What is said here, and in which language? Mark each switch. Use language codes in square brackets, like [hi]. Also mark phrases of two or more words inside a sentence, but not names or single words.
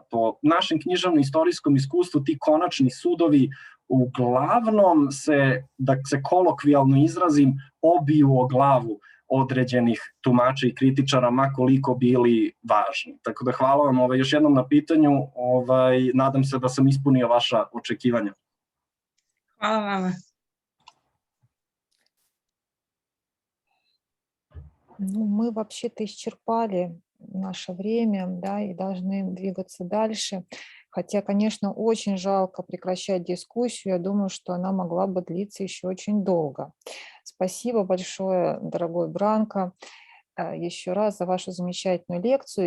[sr] Po našem književno-istorijskom iskustvu ti konačni sudovi uglavnom se, da se kolokvijalno izrazim, obiju o glavu određenih tumača i kritičara, ma koliko bili važni. Tako da hvala vam još jednom na pitanju, nadam se da sam ispunio vaša očekivanja. Hvala vama. [ru] Ну, мы вообще-то исчерпали наше время, да, и должны двигаться дальше. Хотя, конечно, очень жалко прекращать дискуссию. Я думаю, что она могла бы длиться еще очень долго. Спасибо большое, дорогой Бранко, еще раз за вашу замечательную лекцию.